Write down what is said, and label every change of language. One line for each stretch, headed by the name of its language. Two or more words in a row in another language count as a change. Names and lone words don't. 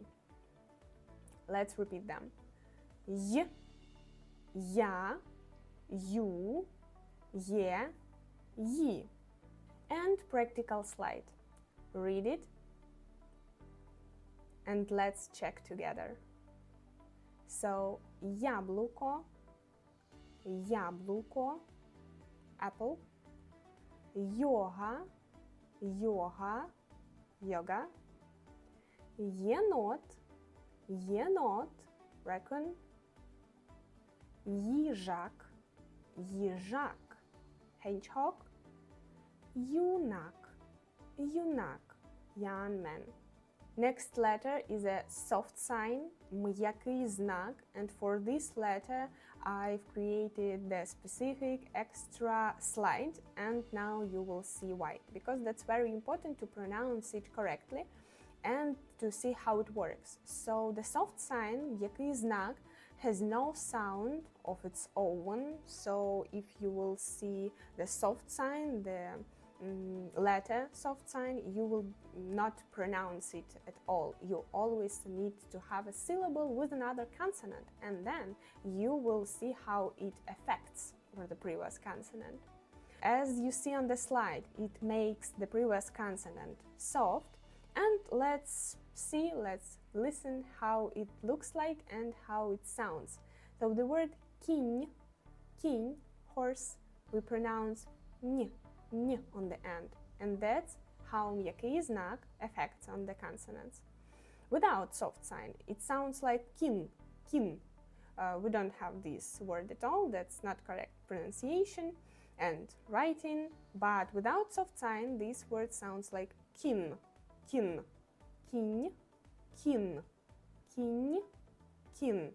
English: Let's repeat them. Y, ya, you, ye, yi. And practical slide. Read it and let's check together. So,
Ukrainian: яблуко, яблуко, apple. Йога, йога, yoga. Єнот, єнот, raccoon. Їжак, їжак, hedgehog. Юнак, юнак,
English: young man. Next letter is a soft sign,
Ukrainian: м'який знак,
English: and for this letter I've created the specific extra slide, and now you will see why, because that's very important to pronounce it correctly and to see how it works. So the soft sign,
Ukrainian: м'який знак,
English: has no sound of its own, so if you will see the soft sign, the letter soft sign, you will not pronounce it at all. You always need to have a syllable with another consonant, and then you will see how it affects the previous consonant. As you see on the slide, it makes the previous consonant soft, and let's listen how it looks like and how it sounds. So the word кінь, horse, we pronounce н on the end, and that's how
Ukrainian: м'який знак
English: affects on the consonants. Without soft sign, it sounds like kin. We don't have this word at all, that's not correct pronunciation. and writing, but without soft sign, this word sounds like kin, kin, kin, kin, kin, kin.